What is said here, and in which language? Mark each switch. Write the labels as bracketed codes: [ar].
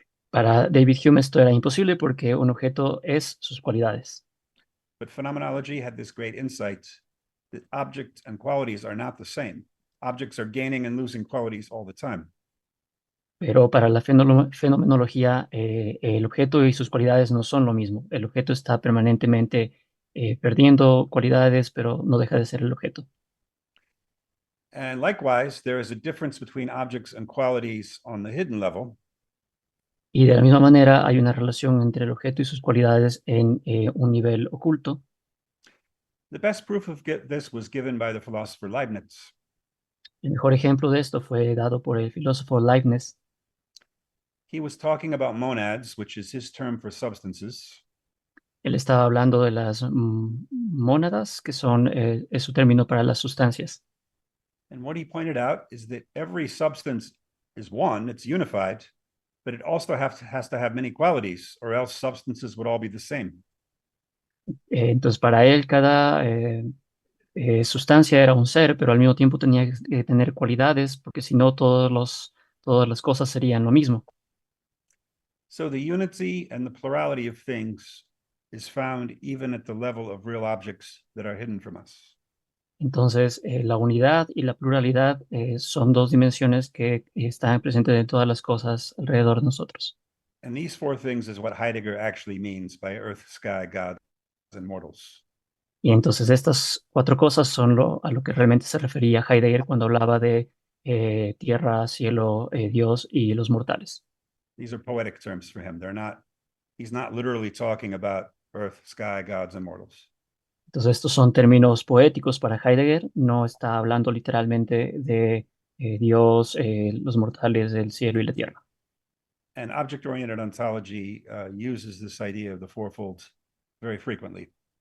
[es] Para David Hume esto era imposible porque un objeto es sus cualidades. [en] But phenomenology had this great insight that object and qualities are not the same. Objects are gaining and losing qualities all the time. [es] Pero para la fenomenología, el objeto y sus cualidades no son lo mismo. El objeto está permanentemente perdiendo cualidades, pero no deja de ser el objeto. [en] And likewise, there is a difference between objects and qualities on the hidden level. [es] Y de la misma manera hay una relación entre el objeto y sus cualidades en un nivel oculto. [en] The best proof of this was given by the philosopher Leibniz. [es] El mejor ejemplo de esto fue dado por el filósofo Leibniz. [en] He was talking about monads, which is his term for substances. [es] Él estaba hablando de las mónadas, que son es su término para las sustancias. [en] And what he pointed out is that every substance is one, it's unified, but it also has to have many qualities, or else substances would all be the same. [es] Entonces, para él, cada sustancia era un ser, pero al mismo tiempo tenía que tener cualidades, porque si no, todas las cosas serían lo mismo. [en] So the unity and the plurality of things is found even at the level of real objects that are hidden from us. [es] Entonces, la unidad y la pluralidad son dos dimensiones que están presentes en todas las cosas alrededor de nosotros. [en] And these four things is what Heidegger actually means by earth, sky, gods, and mortals. [es] Y entonces estas cuatro cosas son a lo que realmente se refería Heidegger cuando hablaba de tierra, cielo, Dios y los mortales. [en] These are poetic terms for him. He's not literally talking about earth, sky, gods, and mortals. [es] Entonces estos son términos poéticos para Heidegger, no está hablando literalmente de Dios, los mortales, el cielo y la tierra. [en] And object-oriented ontology uses this idea of the fourfold very frequently.